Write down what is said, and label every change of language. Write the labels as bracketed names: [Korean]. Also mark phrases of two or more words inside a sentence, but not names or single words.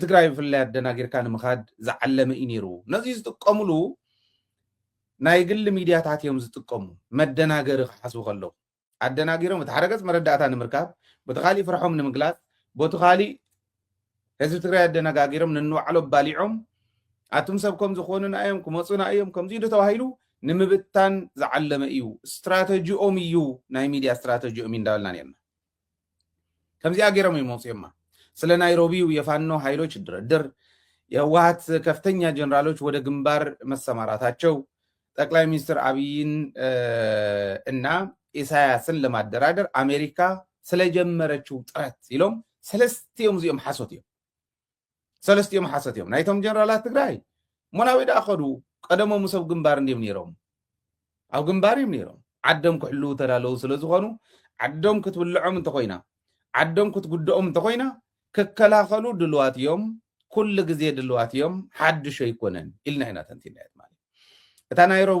[Tigrinya] ትግራይ ብፍላይ ኣደናጊርካ ንምኻድ ዝዓለመ እዩ ነይሩ ነዚ ዝጥቀሙሉ ናይ ግሊ ሚድያታት እዮም ዝጥቀሙ መደናገሪ ክሓስቡ ከለዉ ኣደናጊሮም እቲ ሓረገፅ መረዳእታ ንምርካብ በቲ ካሊእ ፍርሖም ንምግላፅ በቲ ካሊእ ህዝቢ ትግራይ ኣደነጋጊሮም ንንባዕሎ ባሊዖም ኣቱም ሰብ ከም ዝኾኑና እዮም ክመፁና እዮም ከምዚ ኢሉ ተባሂሉ ንምብታን ዝዓለመ እዩ ስትራቴጂኦም እዩ ናይ ሚድያ ስትራቴጂኦም እንዳበልና ነርና ከምዚኣ ገይሮም እዮም መፅኦማ [Amharic] ስለ ናይሮቢው የፋኖ ኃይሎች ድርድር የህወሓት ከፍተኛ ጀነራሎች ወደ ግንባር መሰማራታቸው ጠቅላይ ሚኒስትር አብይን እና ኢሳያስን ለማደራደር አሜሪካ ስለጀመረችው ጥረት [Tigrinya] ኢሎም ሰለስቲዮም እዚኦም ሓሶት እዮም ሰለስቲዮም ሓሶት እዮም ናይቶም ጀነራላት ትግራይ ሞናዊ ዳኸዱ ቀደሞም ሰብ ግንባር እንዲም ነይሮም ኣብ ግንባር እዮም ነይሮም ዓዶም ክሕሉ ተዳለው ስለዝኾኑ ዓዶም ክትብልዖም እንተኮይና ዓዶም ክትጉድኦም እንተኮይና ክከላኸሉ ድልዋት እዮም ኩሉ ግዜ ድልዋት እዮም ሓድሽ ኣይኮነን ኢልና ኢና ተንቲናየት ማለት እታ ናይሮቢ